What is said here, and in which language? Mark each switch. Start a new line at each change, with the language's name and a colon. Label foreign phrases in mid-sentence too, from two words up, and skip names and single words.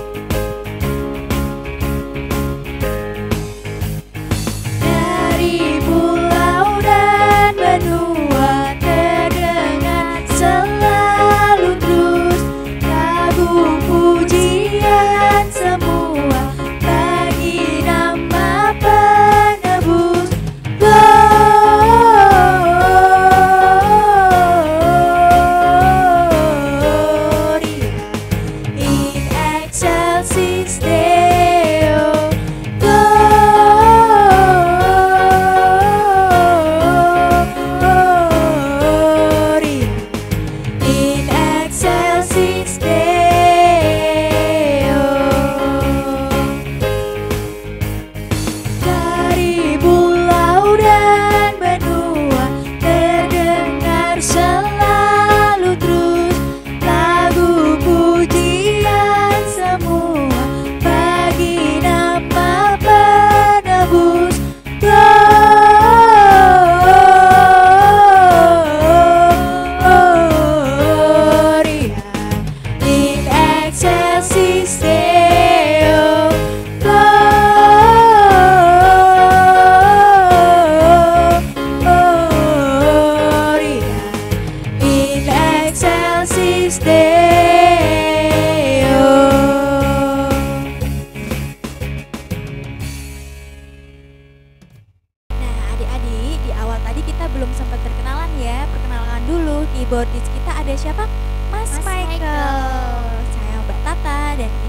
Indonesian: Dari pulau dan benua terdengar selalu terus lagu pujian semua bagi nama penebus.
Latin: Gloria in excelsis Deo. Gloria in excelsis Deo.
Indonesian: Dari pulau dan benua terdengar selalu terus lagu pujian semua bagi nama penebus.
Latin: Gloria in excelsis Deo. Gloria in excelsis Deo.
Indonesian: Nah, adik-adik, di awal tadi kita belum sempat perkenalan ya. Perkenalkan dulu, keyboardis kita ada siapa? Mas Mas Michael. Michael. Saya Mbak Tata dan ini.